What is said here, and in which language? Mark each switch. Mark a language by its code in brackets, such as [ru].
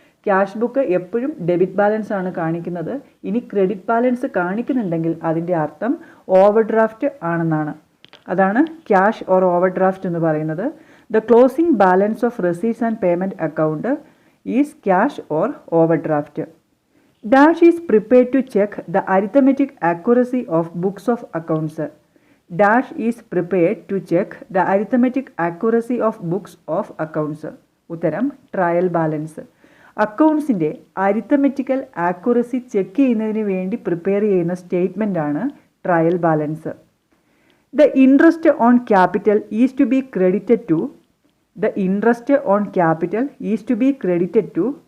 [ml] Cash book എപ്പോഴും debit balance ആണ് കാണിക്കുന്നത്. ഇനി ക്രെഡിറ്റ് ബാലൻസ് കാണിക്കുന്നുണ്ടെങ്കിൽ അതിൻ്റെ അർത്ഥം ഓവർ ഡ്രാഫ്റ്റ് ആണെന്നാണ്. അതാണ് ക്യാഷ് ഓർ ഓവർ ഡ്രാഫ്റ്റ് എന്ന് പറയുന്നത്. [en] The closing balance of receipts and payment account is cash or overdraft. Dash is prepared to check the arithmetic accuracy of books of accounts. Dash is prepared to check the arithmetic accuracy of books of accounts. [ml] ഉത്തരം trial balance. അക്കൗണ്ട്സിൻ്റെ arithmetical accuracy check ചെയ്യുന്നതിന് വേണ്ടി prepare ചെയ്യുന്ന statement ആണ് trial balance. [en] The interest on capital is to be credited to. The interest on capital is to be credited to.